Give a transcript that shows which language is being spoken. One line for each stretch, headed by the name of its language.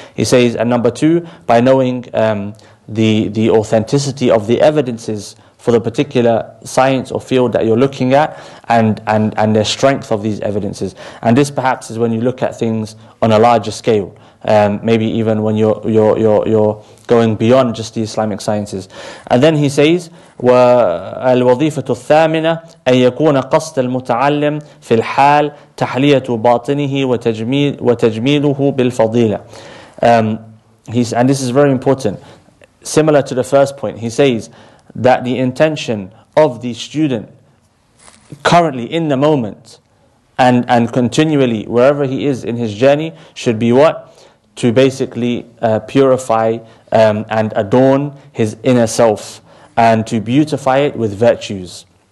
English: He says, and number two, by knowing the authenticity of the evidences for the particular science or field that you're looking at, and the strength of these evidences. And this perhaps is when you look at things on a larger scale, maybe even when you're going beyond just the Islamic sciences. And then he says,
Arabic: وَالْوَظِيفَةُ الثَّامِنَةِ أَنْ يَكُونَ قَصْدَ الْمُتَعَلِّمِ فِي الْحَالِ تَحْلِيَةُ بَاطِنِهِ وَتَجْمِيلُهُ بِالْفَضِيلَةِ.
English: And this is very important. Similar to the first point, he says that the intention of the student currently in the moment and continually wherever he is in his journey should be what? To basically purify and adorn his inner self and to beautify it with virtues.